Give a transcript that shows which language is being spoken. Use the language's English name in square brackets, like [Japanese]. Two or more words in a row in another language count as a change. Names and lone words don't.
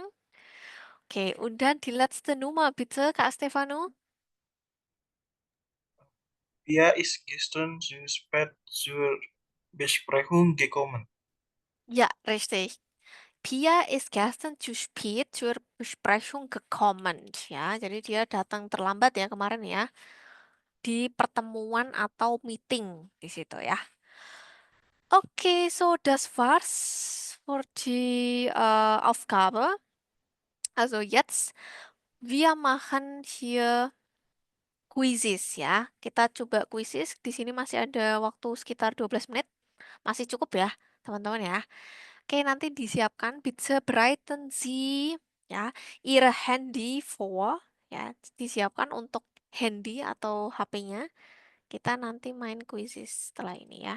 [German] Okay, und dann die letzte Nummer bitte, Kak Stefano. Pia ist gestern zu spät zur Besprechung gekommen. Ja, richtig. Pia ist gestern zu spät zur Besprechung gekommen. [Indonesian] Ya, jadi dia datang terlambat ya kemarin ya. Di pertemuan atau meeting di situ ya. [German] Okay, so das war's für die Aufgabe. Also jetzt, wir machen hier Quizzes ya. [Indonesian] Kita coba quizzes. Di sini masih ada waktu sekitar 12 menit. Masih cukup ya, teman-teman ya. Oke, nanti disiapkan [German] bitte bereiten Sie ya Ihre Handy vor ya. [Indonesian] Disiapkan untuk handy atau HP-nya. Kita nanti main quizzes setelah ini ya.